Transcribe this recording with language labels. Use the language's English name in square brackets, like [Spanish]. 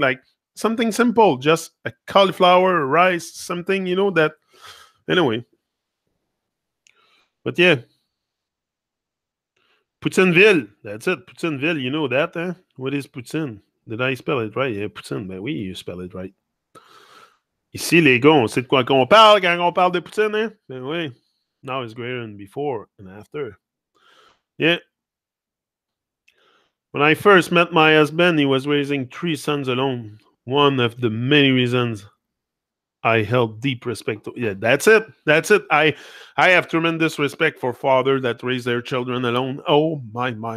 [English] Like something simple, just a cauliflower, rice, something, that. Anyway. But yeah. Poutineville. That's it. Poutineville, you know that, huh? What is Poutine? Did I spell it right? Yeah, Poutine. [French] Ben oui, [English] you spell it right. [French] Ici, les gars, on sait de quoi qu'on parle quand on parle de Poutine, hein? Ben oui. [English] Now it's greater than before and after. Yeah. When I first met my husband, he was raising 3 sons alone. One of the many reasons I held deep respect. Yeah, that's it. That's it. I have tremendous respect for fathers that raise their children alone. Oh, my.